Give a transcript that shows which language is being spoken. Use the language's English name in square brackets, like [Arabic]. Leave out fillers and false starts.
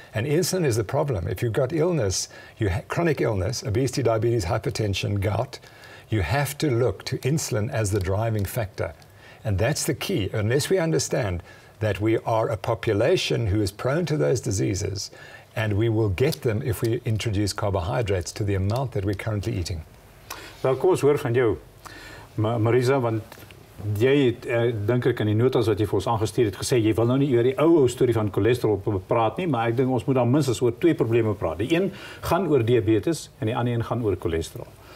[English] And insulin is the problem. If you've got illness, chronic illness, obesity, diabetes, hypertension, gout, you have to look to insulin as the driving factor. And that's the key. Unless we understand that we are a population who is prone to those diseases, and we will get them if we introduce carbohydrates to the amount that we're currently eating. [Afrikaans] Wel, kom ons hoor van jou, Marisa, want jy het, dink ek in die notas wat jy vir ons aangestuur het, gesê, jy wil nou nie oor die ou storie van cholesterol praat nie, maar ek dink ons moet dan minstens oor twee probleme praat. Die een gaan oor diabetes en die ander een gaan oor cholesterol.